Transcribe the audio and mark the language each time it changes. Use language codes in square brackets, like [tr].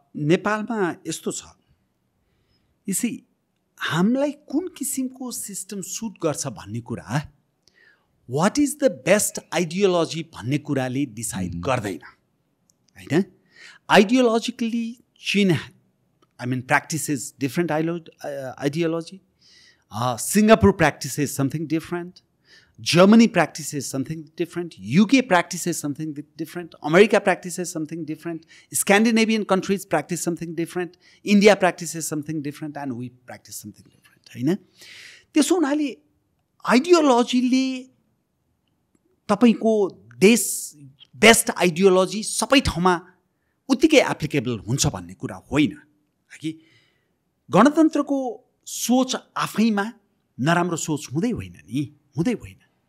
[ne] नेपालमा यस्तो छ, यसै हामीलाई कुन किसिमको सिस्टम सुट गर्छ भन्ने कुरा, [en] what is the best ideology [ne] भन्ने कुराले डिसाइड गर्दैन होइन। [en] Ideologically चीन practices different ideology. Singapore practices something different. Germany practices something different. UK practices something different. America practices something different. Scandinavian countries practice something different. India practices something different. And we practice something different. [ne] होइन? त्यसो हुनाले आइडियोलोजीले तपाईको देश best ideology सबै ठाउँमा उत्तिकै applicable हुन्छ भन्ने कुरा होइन कि गणतन्त्रको सोच आफैमा नराम्रो सोच हुँदै होइन नि, हुँदै होइन।